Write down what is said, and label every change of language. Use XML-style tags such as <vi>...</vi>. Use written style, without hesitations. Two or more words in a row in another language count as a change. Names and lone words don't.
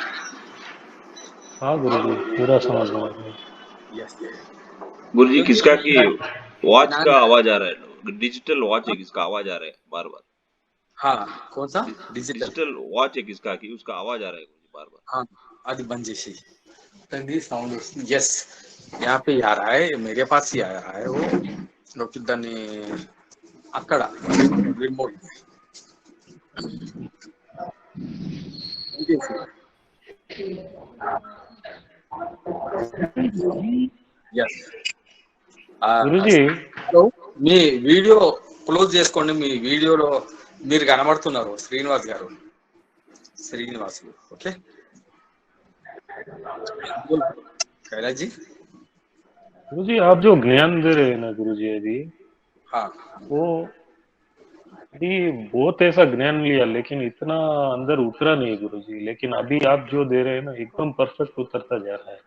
<hi>हाँ गुरुजी, पूरा समझ में आ रहा है। यस गुरुजी, किसका की वॉच का आवाज आ रहा है? डिजिटल वॉच है किसका आवाज आ रहा है बार बार? हाँ, कौन सा डिजिटल वॉच है किसका की उसका आवाज आ रहा है बार बार? हाँ,</hi> <te>అది బంద్ చేసి తంది సౌండ్ వస్తుంది.</te> <hi>यस, यहाँ पे आ रहा है, मेरे पास ही आ रहा है वो लोग</hi> <te>దాన్ని అక్కడ రిమోట్.</te> <hi>यस</hi> <te>గురుజీ, మీ వీడియో క్లోజ్ చేసుకోండి. మీ వీడియోలో మీరు కనబడుతున్నారు శ్రీనివాస్ గారు.</te> <hi>ఓకే कैलाश जी. गुरुजी आप जो ज्ञान दे रहे हैं ना गुरुजी अभी, हाँ, वो अभी बहुत ऐसा ज्ञान लिया लेकिन इतना अंदर उतरा नहीं गुरुजी. लेकिन अभी आप जो दे रहे हैं ना एकदम परफेक्ट उतरता जा रहा है.</hi>